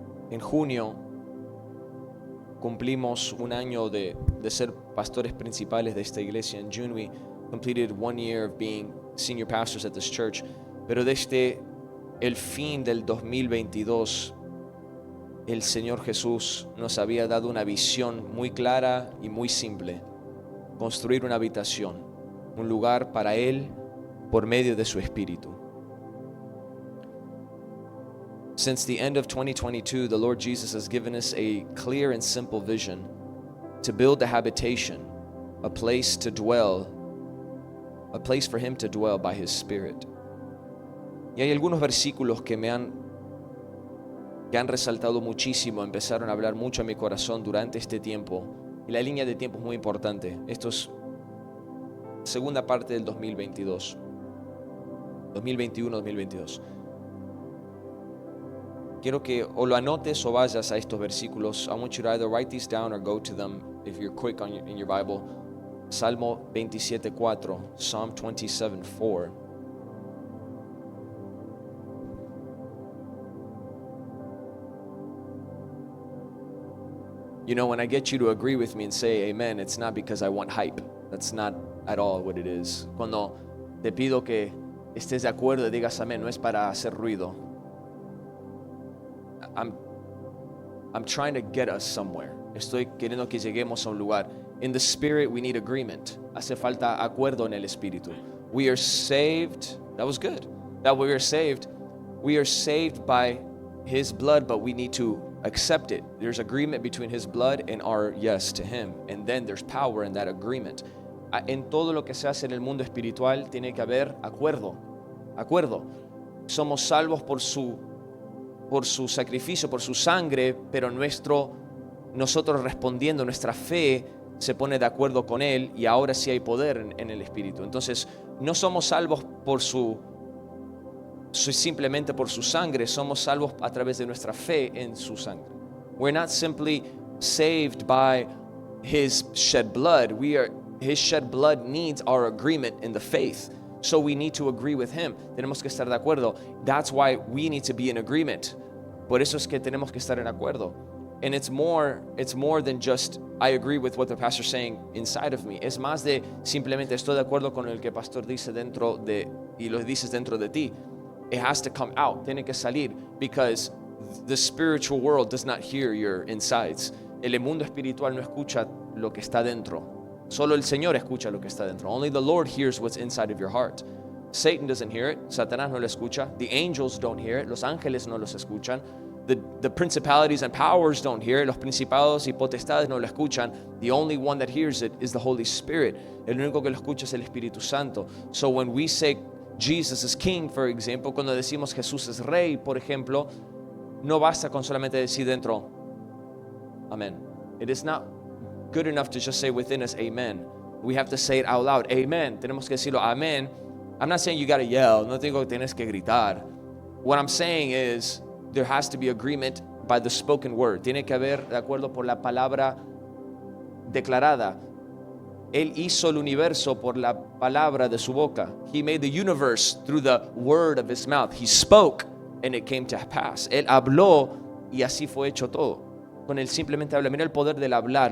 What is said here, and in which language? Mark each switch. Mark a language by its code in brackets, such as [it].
[es] En junio cumplimos un año de ser pastores principales de esta iglesia. [en] In June we completed 1 year of being senior pastors at this church. [es] Pero desde el fin del 2022, el Señor Jesús nos había dado una visión muy clara y muy simple. Construir una habitación, un lugar para Él por medio de su Espíritu. [en] Since the end of 2022, the Lord Jesus has given us a clear and simple vision to build a habitation, a place to dwell, a place for Him to dwell by His Spirit. [es] Y hay algunos versículos que han resaltado muchísimo, empezaron a hablar mucho a mi corazón durante este tiempo. Y la línea de tiempo es muy importante. Esto es segunda parte del 2022. 2021-2022. Quiero que o lo anotes o vayas a estos versículos. [en] I want you to either write these down or go to them if you're quick in your Bible. [es] Salmo 27:4, Psalm 27:4. [en] You know, when I get you to agree with me and say amen, it's not because I want hype. That's not at all what it is. [es] Cuando te pido que estés de acuerdo y digas amén, no es para hacer ruido. [en] I'm trying to get us somewhere. [es] Estoy queriendo que lleguemos a un lugar. [en] In the spirit, we need agreement. [es] Hace falta acuerdo en el espíritu. [en] We are saved. That was good. That we are saved. We are saved by His blood, but we need to accept it. There's agreement between His blood and our yes to Him. And then there's power in that agreement. [es] En todo lo que se hace en el mundo espiritual tiene que haber acuerdo. Acuerdo. Somos salvos por su sacrificio, por su sangre, pero nosotros respondiendo, nuestra fe se pone de acuerdo con Él y ahora sí hay poder en el Espíritu. Entonces, no somos salvos simplemente por su sangre, somos salvos a través de nuestra fe en su sangre. [en] We're not simply saved by His shed blood. His shed blood needs our agreement in the faith. So we need to agree with Him. [es] Tenemos que estar de acuerdo. [en] That's why we need to be in agreement. [es] Por eso es que tenemos que estar en acuerdo. [en] And it's more than just I agree with what the pastor's saying inside of me. [es] Es más de simplemente estoy de acuerdo con el que el pastor dice y lo dices dentro de ti. [en] It has to come out. [es] Tiene que salir [en] because the spiritual world does not hear your insides. [es] El mundo espiritual no escucha lo que está dentro. Solo el Señor escucha lo que está dentro. [en] Only the Lord hears what's inside of your heart. Satan doesn't hear it. [es] Satanás no lo escucha. [en] The angels don't hear it. [es] Los ángeles no los escuchan. [en] The principalities and powers don't hear it. [es] Los principados y potestades no lo escuchan. [en] The only one that hears it is the Holy Spirit. [es] El único que lo escucha es el Espíritu Santo. [en] So when we say Jesus is King, for example, [es] cuando decimos Jesús es Rey, por ejemplo, no basta con solamente decir dentro, Amén. [en] It is not good enough to just say within us, Amen. We have to say it out loud. Amen. [es] Tenemos que decirlo, Amén. [en] I'm not saying you got to yell. [es] No digo que tienes que gritar. [en] What I'm saying is there has to be agreement by the spoken word. [es] Tiene que haber de acuerdo por la palabra declarada. Él hizo el universo por la palabra de su boca. [en] He made the universe through the word of His mouth. He spoke and it came to pass. [es] Él habló y así fue hecho todo. Con él simplemente habla. Mira el poder del hablar.